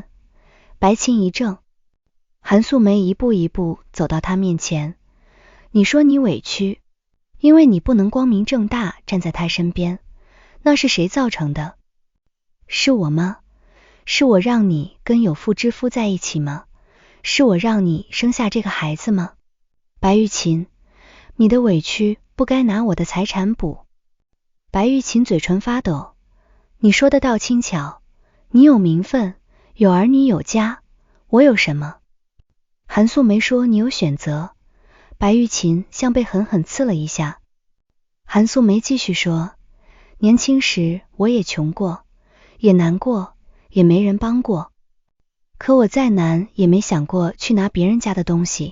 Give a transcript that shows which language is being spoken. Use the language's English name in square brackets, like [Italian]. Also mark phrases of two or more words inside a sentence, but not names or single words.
[Chinese] 白琴一怔，韓素梅一步一步走到他面前，你說你委屈，因為你不能光明正大站在他身邊，那是誰造成的？是我嗎？是我讓你跟有婦之夫在一起嗎？是我讓你生下這個孩子嗎？白玉琴，你的委屈不該拿我的財產補。白玉琴嘴唇發抖，你說得倒輕巧，你有名分，有兒女有家，我有什麼？韓素梅說你有選擇。白玉琴像被狠狠刺了一下。韓素梅繼續說，年輕時我也窮過，也難過，也沒人幫過，可我再難也沒想過去拿別人家的東西。